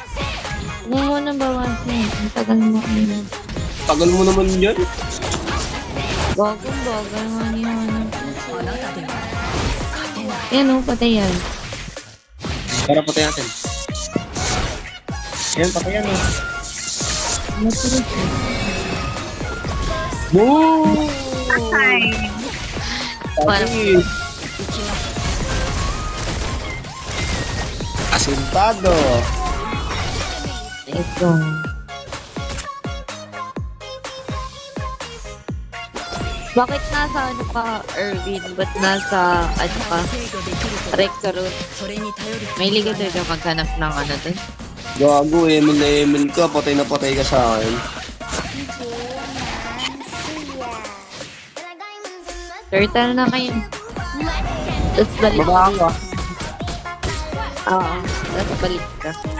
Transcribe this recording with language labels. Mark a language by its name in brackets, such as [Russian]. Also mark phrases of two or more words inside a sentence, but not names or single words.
[Filipino] Ano mo nang bawasin? Ang tagal mo. Tagal mo naman yan. Bagong-bagal naman yan. [Japanese] あなたでは勝てない [Filipino] Yan o, patay yan. Para patay natin. Yan, patay yan eh. Boom! Patay! Asintado! Ito. Bakit nasa ano ka, Erwin? Ba't nasa, ano ka, [Japanese] 制御できると [Filipino] Rexarot? [Japanese] それに頼る [Filipino] May liga doon na maghanap ng ano doon. Gago, Emil na Emil ka. Patay na patay ka sa akin. Turtle na kayo. Tapos balik. Baba ka. Oo. Tapos balik ka.